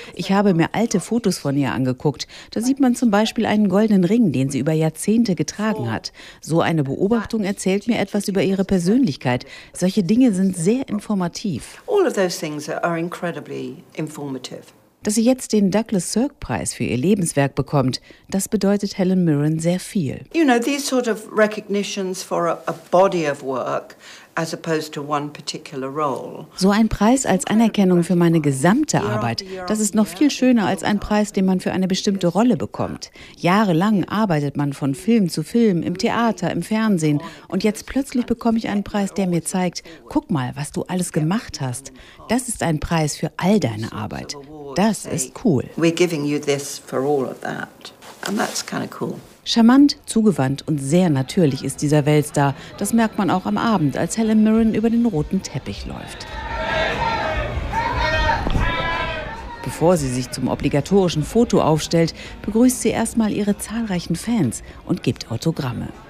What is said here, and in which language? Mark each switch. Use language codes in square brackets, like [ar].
[de] Ich habe mir alte Fotos von ihr angeguckt. Da sieht man zum Beispiel einen goldenen Ring, den sie über Jahrzehnte getragen hat. So eine Beobachtung erzählt mir etwas über ihre Persönlichkeit. Solche Dinge sind sehr informativ. [en] All of those things are incredibly informative. [de] Dass sie jetzt den Douglas Sirk-Preis für ihr Lebenswerk bekommt, das bedeutet Helen Mirren sehr viel. [en] You know, these sort of recognitions for a body of work as opposed to one particular role. [de] So ein Preis als Anerkennung für meine gesamte Arbeit, das ist noch viel schöner als ein Preis, den man für eine bestimmte Rolle bekommt. Jahrelang arbeitet man von Film zu Film, im Theater, im Fernsehen. Und jetzt plötzlich bekomme ich einen Preis, der mir zeigt, guck mal, was du alles gemacht hast. Das ist ein Preis für all deine Arbeit. Das ist cool. [en] We're giving you this for all of that. And that's kind of cool. [de] Charmant, zugewandt und sehr natürlich ist dieser Weltstar. Das merkt man auch am Abend, als Helen Mirren über den roten Teppich läuft. Bevor sie sich zum obligatorischen Foto aufstellt, begrüßt sie erstmal ihre zahlreichen Fans und gibt Autogramme.